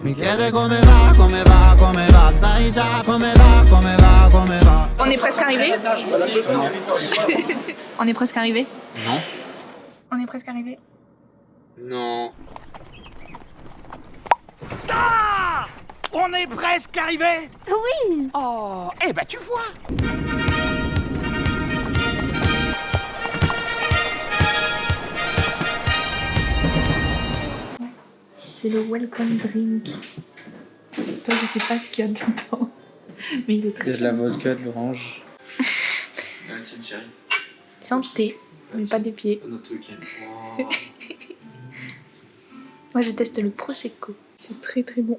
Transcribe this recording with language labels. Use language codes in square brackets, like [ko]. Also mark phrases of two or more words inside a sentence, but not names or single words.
[it] Mi chiede come va, come va, come va, sai già come va, come va, come va. [fr] On est presque arrivé. On est presque arrivé. Non. On est presque arrivé. Non. Ah! On est presque arrivé. Oui. Oh, eh ben tu vois. C'est le [en] welcome drink. [fr] Toi, je sais pas ce qu'il y a dedans, mais il est Il y très a de la vodka, de l'orange. santé, mais pas des pieds. Moi, je teste le prosecco. C'est très très bon.